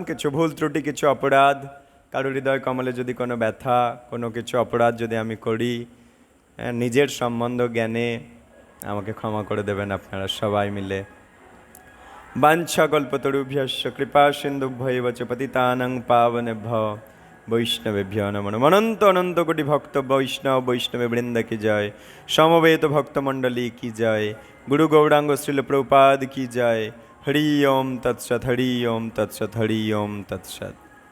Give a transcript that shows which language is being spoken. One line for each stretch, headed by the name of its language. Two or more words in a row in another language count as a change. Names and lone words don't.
Bangla: কিছু ভুল ত্রুটি, কিছু অপরাধ, কারোর হৃদয় কমলে যদি কোনো ব্যথা, কোনো কিছু অপরাধ যদি আমি করি, নিজের সম্বন্ধ জ্ঞানে আমাকে ক্ষমা করে দেবেন আপনারা সবাই মিলে।
Sanskrit: বাঞ্ছা কল্পতরুভ্যশ্চ কৃপা সিন্ধুভ্যৈব চ পতিতানাং পাবনেভ্যো বৈষ্ণবেভ্যো নমো নমঃ।
Bangla: অনন্ত অনন্ত কোটি ভক্ত বৈষ্ণব বৈষ্ণবে বৃন্দ কি জয়, সমবেত ভক্তমণ্ডলী কি জয়, গুরু গৌরাঙ্গ শ্রীল প্রভুপাদ কি জয়।
Sanskrit: হরি ওম তৎসৎ, হরি ওম তৎসৎ, হরি ওম তৎসৎ।